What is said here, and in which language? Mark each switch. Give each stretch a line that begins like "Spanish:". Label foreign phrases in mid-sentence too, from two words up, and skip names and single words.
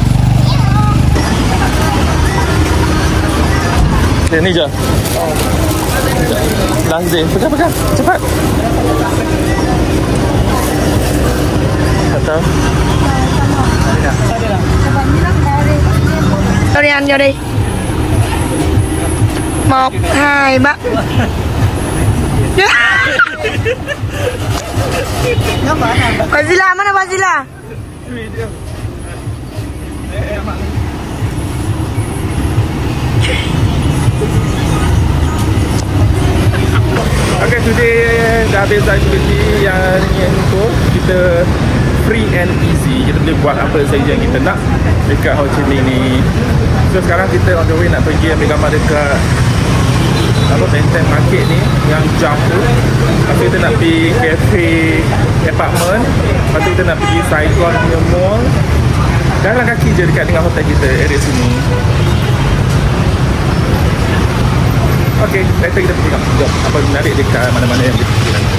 Malay: Ni je.
English: Last day.
Malay: Pegang. Cepat. Atau
Vietnamese: Sorry anh vô đi.
Malay: 1, 2, 3. Bazila, mana Bazila? Okay, today dah habis aktiviti yang tu. Kita
English: free and easy.
Malay: Kita boleh buat apa saja yang kita nak dekat Ho Chi Minh ni. So sekarang kita
English: on the way
Malay: nak pergi ambil gambar dekat Benteng Market ni yang jam tu. Lepas tu kita nak pergi
English: cafe apartment.
Malay: Lepas tu kita nak pergi Saigon punya mall. Jalan kaki je dekat dengan hotel kita area sini. Okay, later kita pergi tengok apa menarik dekat mana-mana yang kita pergi nanti.